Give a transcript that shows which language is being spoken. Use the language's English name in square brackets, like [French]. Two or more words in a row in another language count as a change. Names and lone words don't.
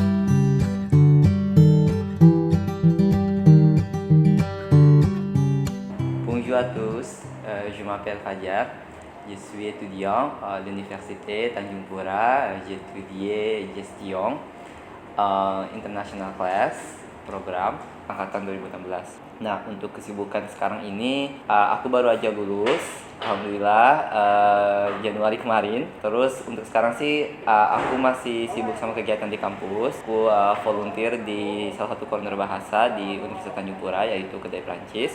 [French] Bonjour à tous, je m'appelle Fajar, je suis étudiant à l'université Tanjung Pura, j'étudie gestion [English] international class program [French] angkatan 2016. [Indonesian] Nah, untuk kesibukan sekarang ini, aku baru aja lulus, alhamdulillah Januari kemarin. Terus untuk sekarang sih aku masih sibuk sama kegiatan di kampus. Aku volunteer di salah satu corner bahasa di Universitas Tanjung Pura, yaitu Kedai Prancis.